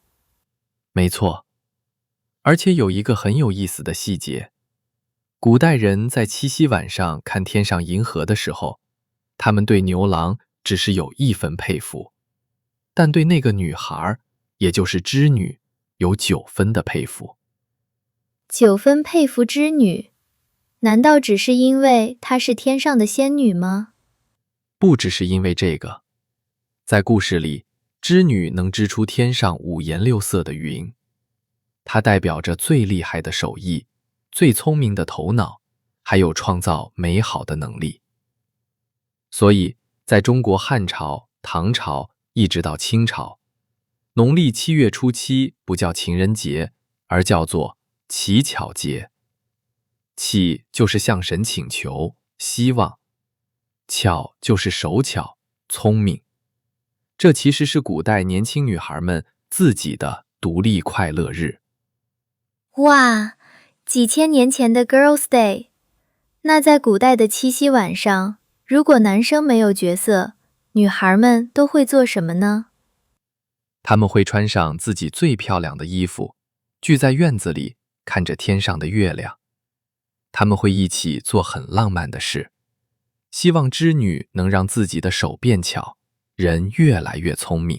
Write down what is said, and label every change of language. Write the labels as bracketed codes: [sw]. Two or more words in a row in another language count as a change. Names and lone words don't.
[zh] 沒錯，而且有一個很有意思的細節，古代人在七夕晚上看天上銀河的時候，他們對牛郎只是有1分佩服，但對那個女孩，也就是織女，有9分的佩服。 9分佩服織女，難道只是因為她是天上的仙女嗎？不只是因為這個，在故事裡，織女能織出天上5顏6色的雲，它代表着最厲害的手藝、最聰明的頭腦，還有創造美好的能力。所以，在中國漢朝、唐朝一直到清朝，農曆7月初7不叫情人節，而叫做乞巧節。乞就是向神請求、希望，巧就是手巧、聰明。這其實是古代年輕女孩們自己的獨立快樂日。哇，幾千年前的 [en] Girls' Day。 [zh] 那在古代的七夕晚上，如果男生沒有角色，女孩們都會做什麼呢？他們會穿上自己最漂亮的衣服，聚在院子裡，看着天上的月亮。他們會一起做很浪漫的事，希望織女能讓自己的手變巧，人越來越聰明。